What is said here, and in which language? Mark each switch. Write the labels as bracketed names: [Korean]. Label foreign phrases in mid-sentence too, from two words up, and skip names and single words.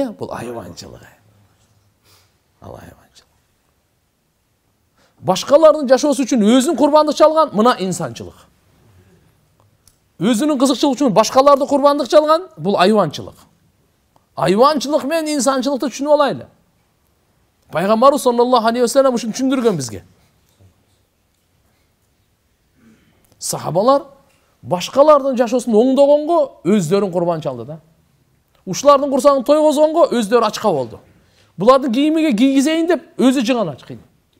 [Kyrgyz] Бул айванчылык. Ал айванчылык. Башкалардын жашоосу үчүн өзүн курбандык чалган, мына инсанчылык. Өзүнүн кызыкчылыгы үчүн башкаларды курбандык чалган, бул айванчылык. Айванчылык менен инсанчылыкты түшүнүп алайлы. Пайгамбарыбыз [Arabic] صلى الله عليه وسلم [Kyrgyz] ушуну түшүндүргөн бизге. Сахабалар башкалардын жашоосун оңдогонго өздөрүн курбан чалды да. Ушулардын курсагын тойгозгонго өздөрү ачка болду. Булардын кийимиге кийгизейин деп өзү жыган ач кыйын.